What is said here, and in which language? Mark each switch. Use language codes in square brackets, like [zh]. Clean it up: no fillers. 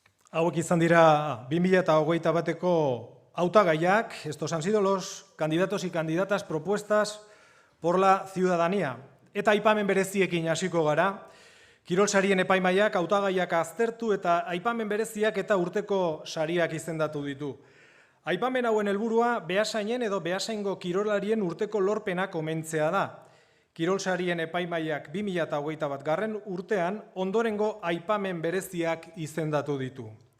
[eu] Hauek izan dira 2021ko hautagaiak. [es] Estos han sido los candidatos y candidatas propuestas por la ciudadanía. [eu] Eta aipamen bereziekin hasiko gara. Kirol sarien epaimaiak hautagaiak aztertu eta aipamen bereziak eta urteko sariak izendatu ditu. Aipamen hauen helburua Beasainen edo Beasaingo kirolarien urteko lorpenak omentzea da. Kirol sarien epaimaiak 2021 urtean ondorengo aipamen bereziak izendatu ditu.